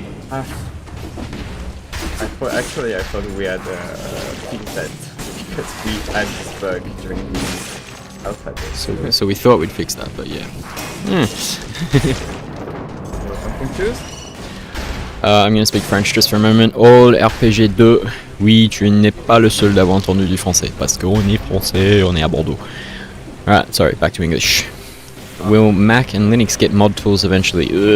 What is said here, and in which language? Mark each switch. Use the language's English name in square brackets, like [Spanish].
[English] I thought we had a ping set because we had this bug during the alpha day. So we thought we'd fix that, but yeah. I'm confused. I'm gonna speak French just for a moment. All RPG 2. [French] Oui, tu n'es pas le seul d'avoir entendu du français, parce qu'on est français, on est à Bordeaux. [English] Alright, sorry, back to English. Will Mac and Linux get mod tools eventually?